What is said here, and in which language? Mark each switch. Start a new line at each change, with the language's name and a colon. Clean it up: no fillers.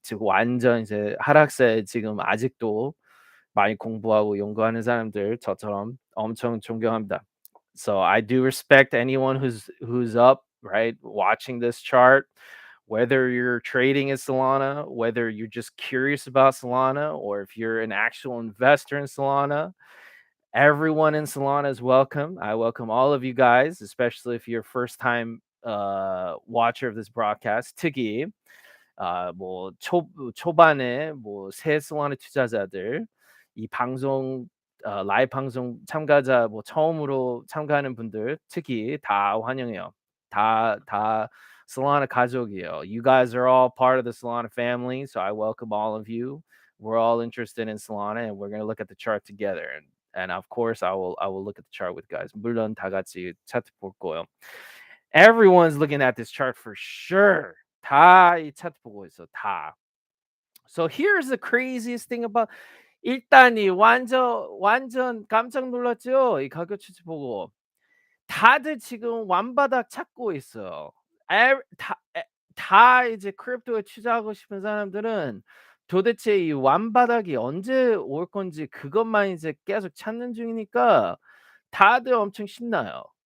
Korean: 지금 완전 이제 하락세에 지금 아직도 많이 공부하고 연구하는 사람들 저처럼 엄청 존경합니다.
English: So I do respect anyone who's up, right? Watching this chart, whether you're trading in Solana, whether you're just curious about Solana, or if you're an actual investor in Solana. Everyone in Solana is welcome. I welcome all of you guys, especially if you're a first time watcher of this broadcast.
Korean: 특히 뭐 초반에 뭐 새 솔라나 투자자들 이 방송 라이브 방송 참가자 뭐 처음으로 참가하는 분들 특히 다 환영해요. 다 Solana 가족이에요.
English: You guys are all part of the Solana family, so I welcome all of you. We're all interested in Solana, and we're gonna look at the chart together. And of course, I will look at the chart with guys.
Korean: 물론 다 같이 차트 볼 거예요.
English: Everyone's looking at this chart for sure.
Korean: 다 이 차트 보고 있어. 다.
English: So here's the craziest thing about
Korean: 일단 이 완전 깜짝 놀랐죠? 이 가격 추세 보고. 다들 지금 완바닥 찾고 있어요. 에 다 에 다 이제 크립토에 투자하고 싶은 사람들은 도대체 이 완바닥이 언제 올 건지 그것만 이제 계속 찾는 중이니까 다들 엄청 신나요.